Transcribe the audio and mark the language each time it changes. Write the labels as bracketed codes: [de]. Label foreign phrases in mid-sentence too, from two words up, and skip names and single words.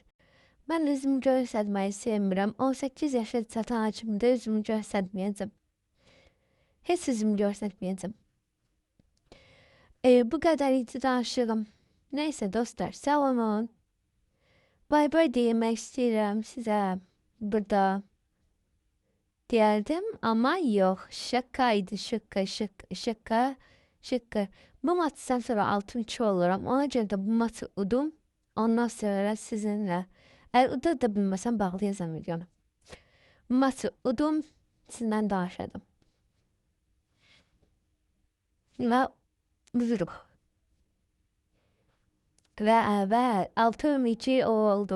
[az] Mən üzümü göstərməyi sevmirəm. 18 yaşa çatan açımda üzümü göstərməyəcəm. Heç üzümü göstərməyəcəm. Bu qədər idi danışığım. Neyse dostlar, sağ olun. [en] Bay bay [az] demək istəyirəm sizə burada. [tr] Derdim ama yok. Şakaydı, şaka. Şıkkı. Bu maçtan sonra altın 2 oluram. [az] Ona görə də bu maçı udum. Ondan sonra sizinlə. Əgər uda da bilməsəm bağlayacağam videonu. Bu maçı udum. Sizinlə danışacağım. Və uduruq. Və 6-2 oldum.